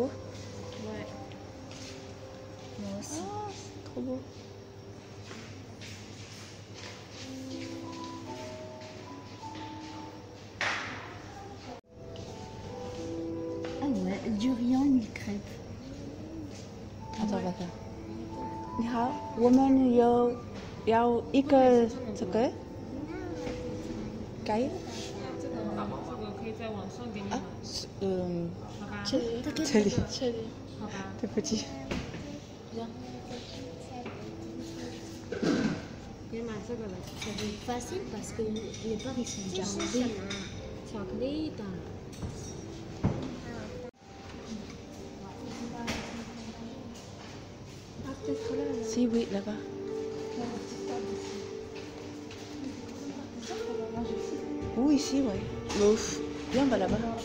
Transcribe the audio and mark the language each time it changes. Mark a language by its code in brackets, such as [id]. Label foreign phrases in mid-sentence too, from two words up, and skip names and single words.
[fr] Ouais. Moi aussi. Oh, c'est trop beau. Ah ouais, durian, mille crêpes. Attends, va faire. [zh] 你好，我们要一个这个盖啊，这里，对不起。别买这个了， [fr] C'est facile parce que les parts ils sont déjà remplis. [zh] 巧克力的。 [fr] Si, oui, là-bas. Oui, ici, oui. Ouf. Viens, on va là-bas.